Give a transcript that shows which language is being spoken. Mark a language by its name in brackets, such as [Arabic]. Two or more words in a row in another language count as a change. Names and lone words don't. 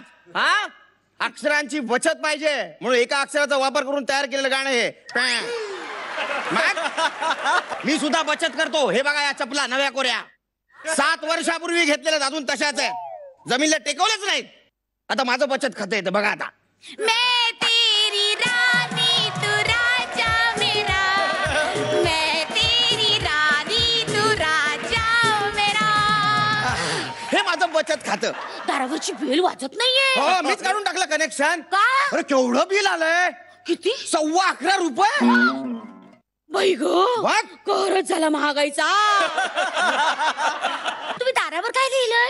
[Marathi] हा, अक्षरांची बचत पाहिजे म्हणून एका अक्षराचा वापर करून तयार केलेलं गाणं हे. मी सुद्धा बचत करतो. हे बघा या चपला नव्या कोऱ्या 7 वर्षापूर्वी घेतलेल्या अजून तशाच आहे. जमिनीला टेकवलंच नाहीत. आता माझं बचत खातं येतं बघा आता. [Hindi] मैं तेरी रानी तू राजा मेरा, मैं तेरी रानी तू राजा मेरा. [Marathi] हे माझं बचत खातं. दारावरची बेल वाजत नाहीये. हो, मीच काढून टाकलं कनेक्शन. का? अरे केवढं बिल आलंय. किती? 11.25 रुपये. बाई ग, कहरच झाला महागाईचा. तुम्ही दारावर काय लिहिलंय?